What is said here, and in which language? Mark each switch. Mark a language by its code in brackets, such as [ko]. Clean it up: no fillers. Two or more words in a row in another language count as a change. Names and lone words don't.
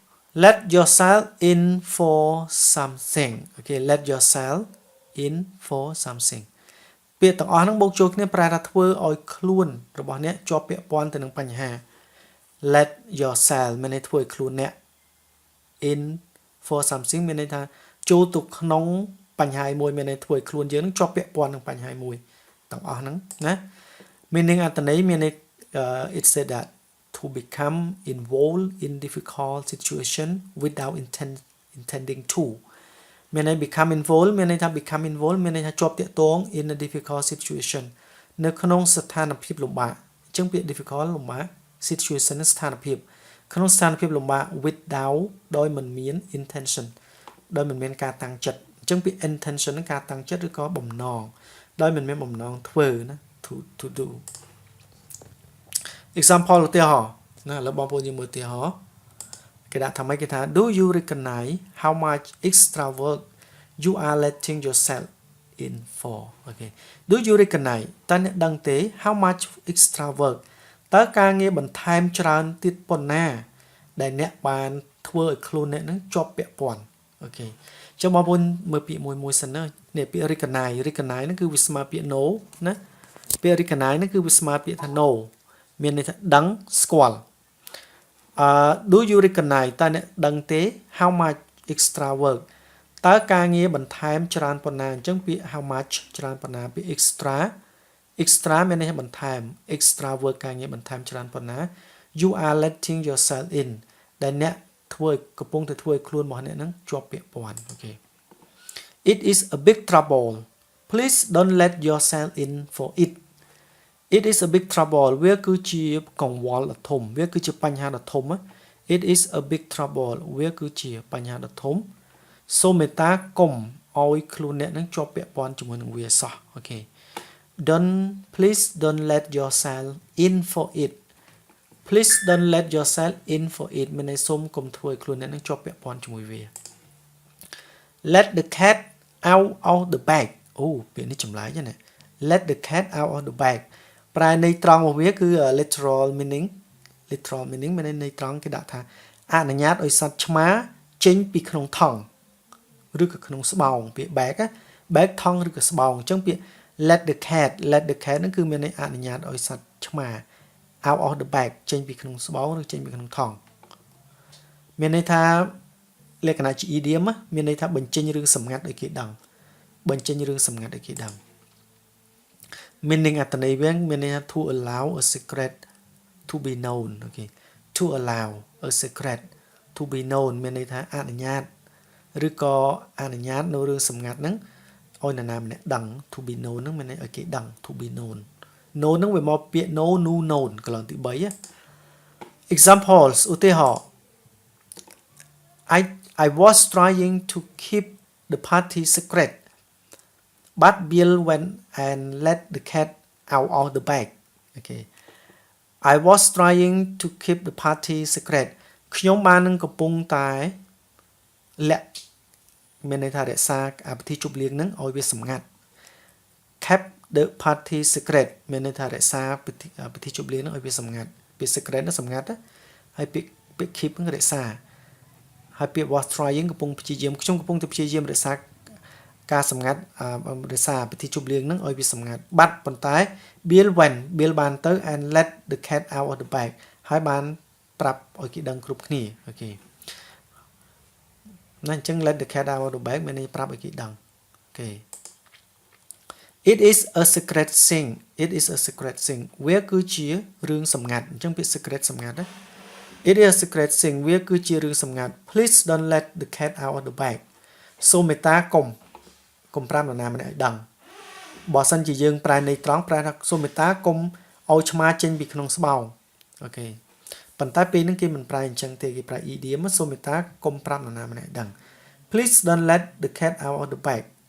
[en] let yourself in for something okay let yourself in for something [km] ពាក្យទាំងអស់ហ្នឹងបូកចូលគ្នាប្រែថាធ្វើឲ្យខ្លួនរបស់អ្នកជាប់ពាក់ព័ន្ធទៅនឹងបញ្ហា [en] let yourself [km] មានន័យធ្វើឲ្យ ខ្លួនអ្នក [en] in for something [km] មានន័យថាចូលទៅក្នុងបញ្ហាមួយមានន័យធ្វើឲ្យខ្លួនយើងនឹងជាប់ពាក់ព័ន្ធនឹងបញ្ហាមួយទាំងអស់ហ្នឹងណា [en] meaning [km] អត្ថន័យមានន័យ [en] it said that to become involved in difficult situation without intending to មានន័យ become involved [km] មានន័យថា [en] become involved [km] មានន័យថាជាប់ទាក់ទង [en] in a difficult situation [km] នៅក្នុងស្ថានភាពលំបាកអញ្ចឹងពាក្យ difficult លំបាក situation ស្ថានភាពក្នុងស្ថានភាពលំបាក without ដោយមិនមាន intention ដោយមិនមានការតាំងចិត្តអញ្ចឹងពាក្យ intention នឹងការតាំងចិត្តឬក៏បំណងដោយមិនមានបំណងធ្វើណា [en] to do [km] example ឧទាហរណ៍ណាឥឡូវបងប្អូនយើងមើលឧទាហរណ៍គេដាក់ថាម៉េចគេថា [en] do you recognize how much extra work you are letting yourself in for okay do you recognize [km] តើអ្នកដឹងទេ [en] how much extra work [km] តើការងារបន្ថែមច្រើនទៀតប៉ុណ្ណាដែលអ្នកបានធ្វើឲ្យខ្លួនអ្នកនឹងជាប់ពាក់ព័ន្ធអូខេចុះបងប្អូនមើលពាក្យមួយសិនណានេះពាក្យ recognize ហ្នឹងគឺវាស្មើពាក្យ no ណាពាក្យ recognize ហ្នឹងគឺវាស្មើពាក្យថា no មានន័យថាដឹងស្គាល់ [en] do you recognize [km] តើអ្នកដឹងទេ [en] how much extra work [km] តើការងារបន្ថែមច្រើនប៉ុណ្ណាអញ្ចឹងពាក្យ [en] how much [km] ច្រើនប៉ុណ្ណាពាក្យ extra មានន័យថា បន្ថែម [en] extra work [km] ការងារបន្ថែមច្រើនប៉ុណ្ណា [en] you are letting yourself in [km] ដែលអ្នកធ្វើកំពុងតែធ្វើឲ្យខ្លួនរបស់អ្នកហ្នឹងជាប់ពាក់ព័ន្ធអូខេ [en] it is a big trouble please don't let yourself in for it it is a big trouble [km] វាគឺជាកង្វល់ដ៏ធំវាគឺជាបញ្ហាដ៏ធំ [en] it is a big trouble [km] វាគឺជាបញ្ហាដ៏ធំសូមមេត្តាកុំឲ្យខ្លួនអ្នកនឹងជាប់ពាក់ព័ន្ធជាមួយនឹងវាសោះអូខេ [en] please don't let yourself in for it please don't let yourself in for it [km] មានន័យសូមកុំធ្វើឲ្យខ្លួនអ្នកនឹងជាប់ពាក់ព័ន្ធជាមួយវា [en] let the cat out of the bag [km] អូពាក្យនេះចម្លែកណា [en] let the cat out of the bag [km] ប្រែន័យត្រង់របស់វាគឺ [en] literal meaning [km] មានន័យត្រង់គេដាក់ថាអនុញ្ញាតឲ្យសត្វឆ្មាចេញពីក្នុងថង់ឬក៏ក្នុងស្បោងពាក្យ bag ថង់ឬក៏ស្បោងអញ្ចឹងពាក្យ [en] let the cat [km] ហ្នឹងគឺមានន័យអនុញ្ញាតឲ្យសត្វឆ្មា [en] out of the bag [km] ចេញពីក្នុងស្បោងឬចេញពីក្នុងថង់មានន័យថាលក្ខណៈជា idiom មានន័យថាបញ្ចេញរឿងសម្ងាត់ឲ្យគេដឹងបញ្ចេញរឿងសម្ងាត់ឲ្យគេដឹង meaning អត្ថន័យវាមានន័យថា [en] to allow a secret to be known okay to allow a secret to be known [km] មានន័យថាអនុញ្ញាតឬក៏អនុញ្ញាតនៅរឿងសម្ងាត់ហ្នឹងឲ្យនរណាម្នាក់ដឹង [en] to be known [km] ហ្នឹងមានន័យឲ្យគេដឹង [en] to be known known [km] ហ្នឹងវាមកពាក្យ known កន្លងទី [en] 3 examples ឧទាហរណ៍ I was trying to keep the party secret but Bill went and let the cat out of the bag okay I was trying to keep the party secret [km] ខ្ញុំបាននឹងកំពុងតែលាក់មានន័យថារក្សាពិធីជប់លៀងហ្នឹងឲ្យវាសម្ងាត់ [en] kept the party secret [km] មានន័យថារក្សាពិធីជប់លៀងហ្នឹងឲ្យវាសម្ងាត់ពាក្យ secret ហ្នឹងសម្ងាត់ហើយពាក្យ keep ហ្នឹងរក្សាហើយពាក្យ [en] was trying [km] កំពុងព្យាយាមខ្ញុំកំពុងតែព្យាយាមរក្សាការសម្ងាត់រក្សាពិធីជប់លៀងហ្នឹងឲ្យវាសម្ងាត់បាត់ប៉ុន្តែ Bill បានទៅ [en] and let the cat out of the bag [km] ហើយបានប្រាប់ឲ្យគេដឹងគ្រប់គ្នាអូខេ ណាអញ្ចឹង [en] let the cat out of the bag [km] មានន័យប្រាប់ឲ្យគេដឹងអូខេ [en] it is a secret thing [km] វាគឺជារឿងសម្ងាត់អញ្ចឹ ងពាក្យ secret សម្ងាត់ណា [en] it is a secret thing [km] វាគឺជារឿងសម្ងាត់ [en] please don't let the cat out of the bag [km] សូមមេត្តាកុំប្រាប់នរណាម្នាក់ឲ្យដឹងបើសិនជាយើងប្រែន័យត្រង់ប្រែថាសូមមេត្តាកុំឲ្យឆ្មាចេញពីក្នុងស្បោងអូខេប៉ុន្តែពេលហ្នឹងគេមិនប្រែអញ្ចឹងទេគេប្រែ idiom សូមមេត្តាកុំប្រាប់នរណាម្នាក់ឲ្យដឹង [en] please don't let the cat out of the bag